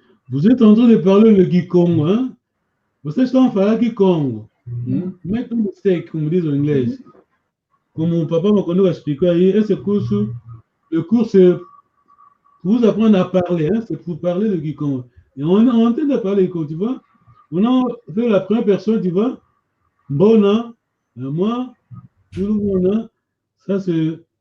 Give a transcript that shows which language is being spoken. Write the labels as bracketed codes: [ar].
[fr] Vous êtes en train de parler le Kikongo, hein? [pt] Vocês estão a falar Kikongo. [en] Make no mistake, [pt] como diz o inglês. Como o papa Makondo expliquou aí, esse curso, [fr] le cours, c'est pour vous apprendre à parler, hein? C'est pour parler le Kikongo. Et on est en train de parler, tu vois? On a fait la première personne, tu vois? Bona, moi, Mona. Ça, c'est.